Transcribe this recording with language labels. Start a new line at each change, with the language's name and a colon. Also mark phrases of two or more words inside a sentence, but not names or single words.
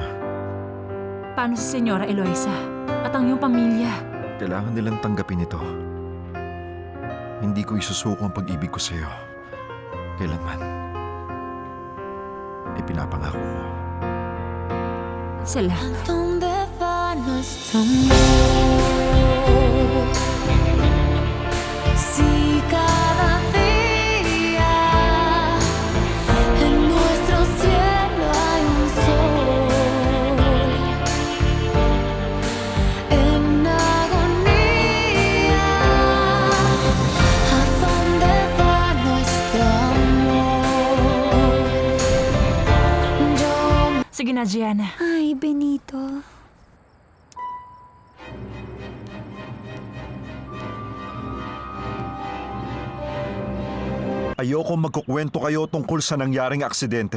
Filipino: Paano si Senyora Eloisa at ang iyong pamilya? Kailangan nilang tanggapin ito. Hindi ko isusuko ang pag-ibig ko sa'yo. Kailanman. Ipinapangako ko. Salamat.
Spanish: ¿Dónde va nuestro amor? Si cada día en nuestro cielo hay un sol en agonía, ¿a dónde va nuestro amor?
Filipino: Sige na, Gianna. Ay, Benito. Ayoko magkukwento kayo tungkol sa nangyaring aksidente.